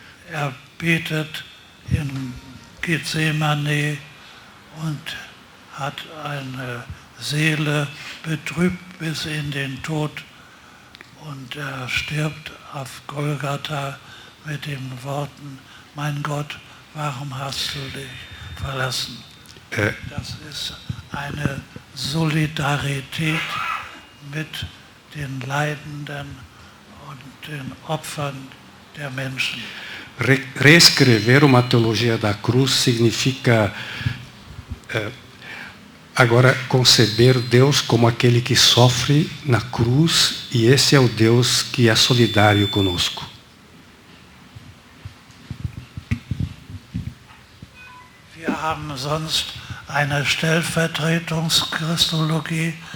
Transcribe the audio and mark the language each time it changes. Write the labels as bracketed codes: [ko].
[de] Er betet in Gethsemane und hat eine Seele betrübt bis in den Tod und er stirbt auf Golgatha mit den Worten, mein Gott, warum hast du dich verlassen? Das ist eine Solidarität mit den Leidenden und den Opfern der Menschen. [pt] Reescrever uma teologia da cruz significa agora conceber Deus como aquele que sofre na cruz e esse é o Deus que é solidário conosco. [de] Wir haben sonst eine Stellvertretungschristologie.